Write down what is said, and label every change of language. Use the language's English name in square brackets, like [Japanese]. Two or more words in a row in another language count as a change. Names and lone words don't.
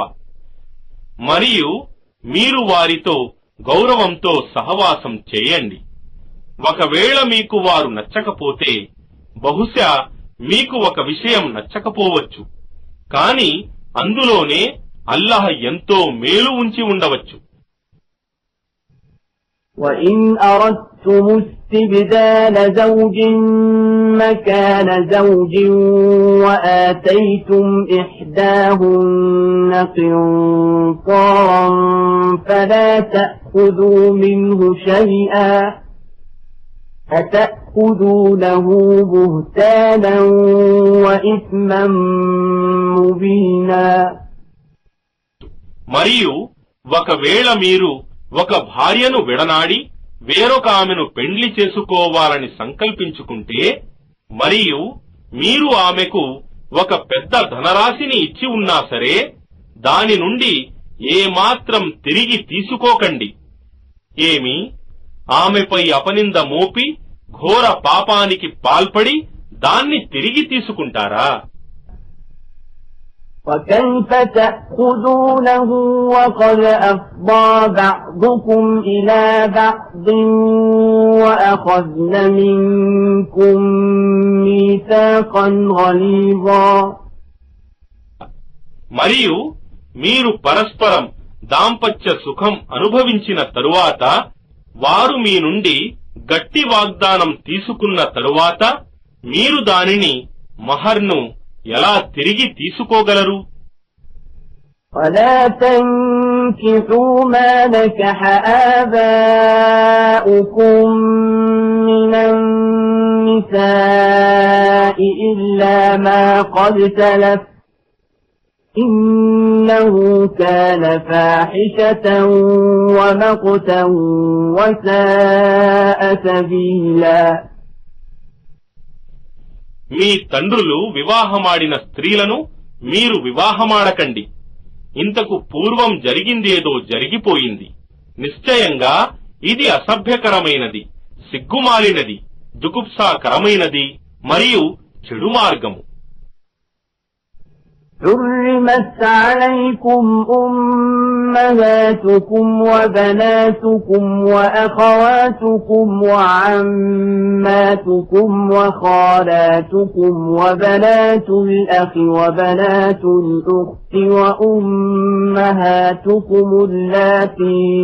[Telugu] మరియు మీరు వారితో గౌరవంతో సహవాసం చేయండి. ఒకవేళ మీకు వారు నచ్చకపోతే బహుశా మీకు ఒక విషయం నచ్చకపోవచ్చు, కాని అందులోనే అల్లాహ్ ఎంతో మేలు ఉంచి ఉండవచ్చు. [Arabic] وَإِنْ أَرَدْتُمُ اسْتِبْدَالَ زَوْجٍ مَكَانَ زَوْجٍ وَآتَيْتُمْ إِحْدَاهُنَّ قِنطَارًا فَلَا تَأْخُذُوا مِنْهُ شَيْئًا أَتَأْخُذُونَهُ بُهْتَانًا وَإِثْمًا مُبِينًا. [Telugu] మరియు ఒకవేళ మీరు ఒక భార్యను విడనాడి వేరొక ఆమెను పెండ్లి చేసుకోవాలని సంకల్పించుకుంటే మరియు మీరు ఆమెకు ఒక పెద్ద ధనరాశిని ఇచ్చి ఉన్నా సరే దాని నుండి ఏమాత్రం తిరిగి తీసుకోకండి. ఏమి ఆమెపై అపనింద మోపి ఘోర పాపానికి పాల్పడి దాన్ని తిరిగి తీసుకుంటారా? [Arabic] وَكَيْفَ تَأْخُذُونَهُ وَقَدْ أَفْضَىٰ بَعْضُكُمْ إِلَىٰ بَعْضٍ وَأَخَذْنَ مِنكُم مِّيثَاقًا غَلِيظًا. [Telugu] మరియు మీరు పరస్పరం దాంపత్య సుఖం అనుభవించిన తరువాత వారు మీ నుండి గట్టి వాగ్దానం తీసుకున్న తరువాత మీరు దానిని మహర్ను ఎలా తిరిగి తీసుకోగలరు? [Arabic] وَلَا تَنكِحُوا مَا نَكَحَ آبَاؤُكُم مِّنَ النِّسَاءِ إلا ما قد سلف إنه كان فاحشة ومقتا وساء سبيلا. [Telugu] మీ తండ్రులు వివాహమాడిన స్త్రీలను మీరు వివాహమాడకండి. ఇంతకు పూర్వం జరిగిందేదో జరిగిపోయింది. నిశ్చయంగా ఇది అసభ్యకరమైనది, సిగ్గుమాలినది, జుగుప్సాకరమైనది మరియు చెడు మార్గము. [Arabic] حرمت عليكم أمهاتكم وبناتكم وأخواتكم وعماتكم وخالاتكم وبنات الأخ وبنات الأخت وأمهاتكم اللاتي